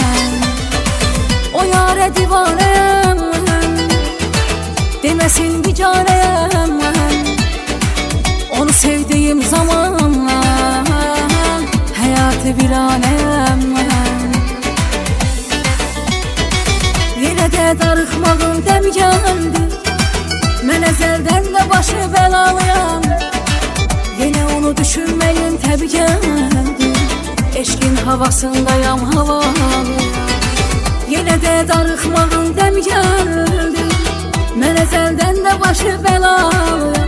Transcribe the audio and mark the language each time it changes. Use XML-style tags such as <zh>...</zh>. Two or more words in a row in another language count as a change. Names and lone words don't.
<tr>O yâre divaneyem, demesin bicaneyem. Onu sevdiğim zaman hayatı viraneyem. Yine de</tr> <az>darıxmağın dəm gəldi, mən əzəldən də başı bəlalıyam.</az> <tr>Yine onu düşünmeyin</tr> <az>təbii gəldi, eşkin havasındayam havalıyam. Yine de darıxmağın dəm gəldi, mən əzəldən də başı bəlalıyam.</az>